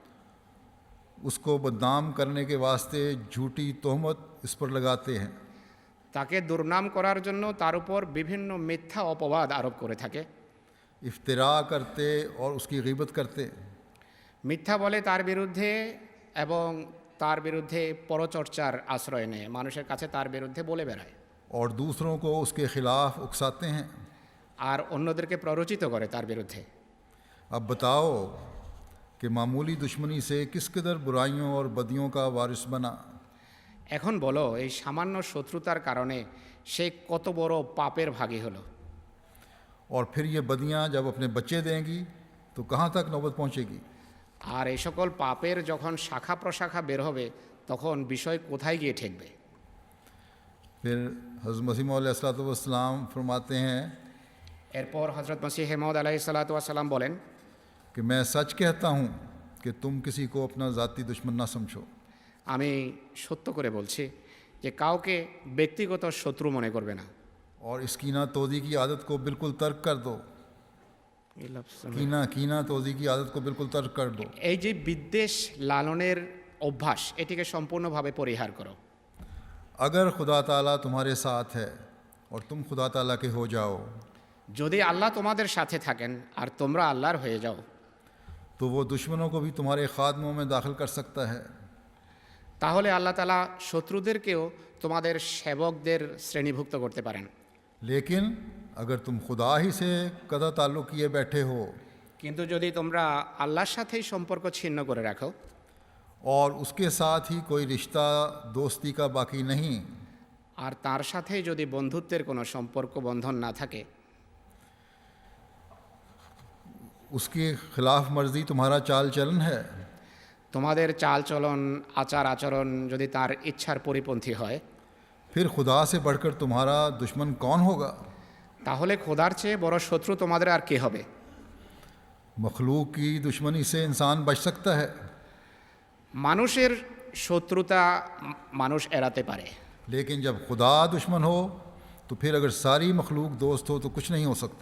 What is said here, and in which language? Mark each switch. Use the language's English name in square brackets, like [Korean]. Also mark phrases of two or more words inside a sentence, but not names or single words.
[Urdu] اس کو بدنام کرنے کے واسطے جھوٹی تہمت اس پر لگاتے ہیں. [Bangla] তাকে দুর্নাম করার জন্য তার উপর বিভিন্ন মিথ্যা অপবাদ আরোপ করে থাকে. [Urdu] افتراء کرتے اور اس کی غیبت کرتے. [Bangla] মিথ্যা বলে তার বিরুদ্ধে এবং তার বিরুদ্ধে পরচর্চার আশ্রয় নেয়, মানুষের কাছে তার বিরুদ্ধে বলে বেড়ায়. [Urdu] اور دوسروں کو اس کے خلاف اکساتے ہیں. [Bangla] আর অন্যদেরকে প্ররোচিত করে তার বিরুদ্ধে. [Urdu] اب بتاؤ کہ معمولی دشمنی سے کس قدر برائیوں اور بدیوں کا وارث بنا. [Bangla] এখন বলো এই সামান্য শত্রুতার কারণে সে কত বড় পাপের ভাগী হলো. [Urdu] اور پھر یہ بدیاں جب اپنے بچے دیں گی تو کہاں تک نوبت پہنچے گی. [Bangla] আর এই সকল পাপের যখন শাখা প্রশাখা বের হবে তখন বিষয় কোথায় গিয়ে ঠেকবে. [Urdu] پھر حضرت مسیح موعود [Arabic] علیہ الصلوۃ والسلام [Urdu] فرماتے ہیں [Bangla] এরপর হযরত মসিহ মাউদ [Arabic] عليه الصلاة والسلام [Bangla] বলেন, [Urdu] کہ میں سچ کہتا ہوں کہ تم کسی کو اپنا ذاتی دشمن نہ سمجھو. [Bangla] আমি সত্য করে বলছি যে কাউকে ব্যক্তিগত শত্রু মনে করবে না. [Urdu] اور اس کینہ توزی کی عادت کو بالکل ترک کر دو. کینہ توزی کی عادت کو بالکل ترک کر دو. [Bangla] এই যে বিদ্বেষ লালনের অভ্যাস এটিকে সম্পূর্ণভাবে পরিহার করো। [Urdu] اگر خدا تعالیٰ تمہارے ساتھ ہے اور تم خدا تعالیٰ کے ہو جاؤ [Bangla] যদি আল্লাহ তোমাদের সাথে থাকেন আর তোমরা আল্লাহর হয়ে যাও, [Urdu] تو وہ دشمنوں کو بھی تمہارے خادموں میں داخل کر سکتا ہے. [Bangla] তাহলে আল্লাহ তাআলা শত্রুদেরকেও তোমাদের সেবকদের শ্রেণীভুক্ত করতে পারেন। [Urdu] لیکن اگر تم خدا ہی سے قطع تعلق کیے بیٹھے ہو [Bangla] কিন্তু যদি তোমরা আল্লাহর সাথেই সম্পর্ক ছিন্ন করে রাখো [Urdu] اور اس کے ساتھ ہی کوئی رشتہ دوستی کا باقی نہیں, [Bangla] আর তার সাথেই যদি বন্ধুত্বের কোনো সম্পর্ক বন্ধন না থাকে, [Urdu] اس کے خلاف مرضی تمہارا چال چلن ہے, [Bangla] তোমাদের চালচলন আচার আচরণ যদি তার ইচ্ছার পরিপন্থী হয়, [Urdu] پھر خدا سے بڑھ کر تمہارا دشمن کون ہوگا. [Bangla] তাহলে খোদার চেয়ে বড় শত্রু তোমাদের আর কে হবে। [Urdu] مخلوق کی دشمنی سے انسان بچ سکتا ہے, [Bangla] মানুষের শত্রুতা মানুষ এড়াতে পারে, [Urdu] لیکن جب خدا دشمن ہو تو پھر اگر ساری مخلوق دوست ہو تو کچھ نہیں ہو سکتا.